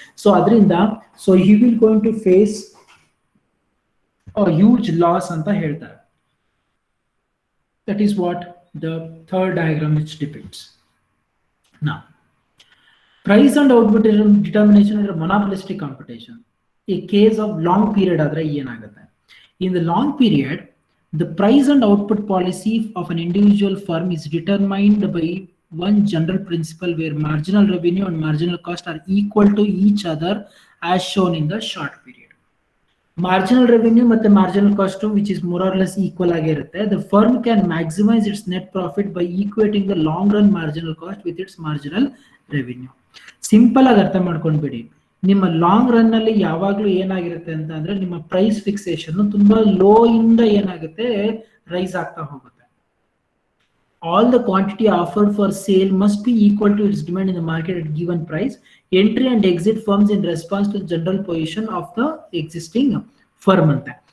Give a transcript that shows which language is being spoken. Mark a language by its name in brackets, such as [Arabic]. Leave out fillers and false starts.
[Kannada] So ಅದರಿಂದ [English] he will going to face huge loss [Kannada] ಅಂತ ಹೇಳ್ತಾರೆ. [English] That is what the third diagram which depicts. ನಾ price and output determination ಅಂದ್ರೆ monopolistic competition. ಈ case of long period [Kannada] ಆದ್ರೆ ಏನಾಗುತ್ತೆ, [English] In the long period the price and output policy of an individual firm is determined by one general principle where marginal revenue and marginal cost are equal to each other as shown in the short period. Marginal revenue ಮತ್ತು marginal cost which is more or less equal ಆಗಿರುತ್ತೆ. The firm can maximize its net profit by equating the long run marginal cost with its marginal revenue. [Kannada] Simple ಆಗಿ ಅರ್ಥ ಮಾಡ್ಕೊಂಡ್ಬಿಡಿ. ನಿಮ್ಮ long run ಅಲ್ಲಿ ಯಾವಾಗ್ಲೂ ಏನಾಗಿರುತ್ತೆ ಅಂತ ಅಂದ್ರೆ ನಿಮ್ಮ ಪ್ರೈಸ್ ಫಿಕ್ಸೇಷನ್ ತುಂಬಾ ಲೋ ಇಂದ ಏನಾಗುತ್ತೆ ರೈಸ್ ಆಗ್ತಾ ಹೋಗುತ್ತೆ. [English] All the quantity offered for sale must be equal to its demand in the market at given price. Entry and exit firms in response to general position of the existing firm ಅಂತ.